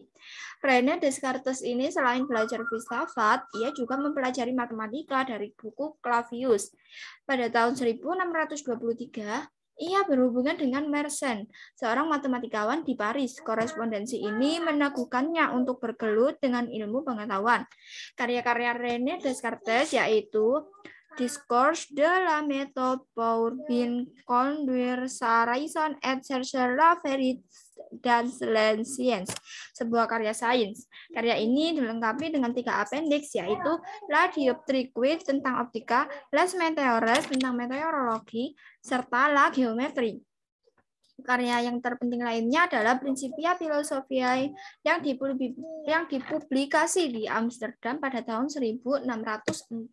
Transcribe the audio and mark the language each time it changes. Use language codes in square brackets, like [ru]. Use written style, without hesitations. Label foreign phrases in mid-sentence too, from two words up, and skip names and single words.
[id] René Descartes ini selain belajar filsafat, ia juga mempelajari matematika dari buku Clavius. Pada tahun 1623, ia berhubungan dengan Mersenne, seorang matematikawan di Paris. Korespondensi ini meneguhkannya untuk bergelut dengan ilmu pengetahuan. Karya-karya René Descartes yaitu Discours de la méthode pour bien conduire sa raison et chercher la vérité dans les sciences, sebuah karya sains. Karya ini dilengkapi dengan 3 appendix, yaitu La dioptrique tentang optika, Les météores tentang meteorologi, serta La géométrie. Karya yang terpenting lainnya adalah Principia Philosophiae yang dipublikasi di Amsterdam pada tahun 1644.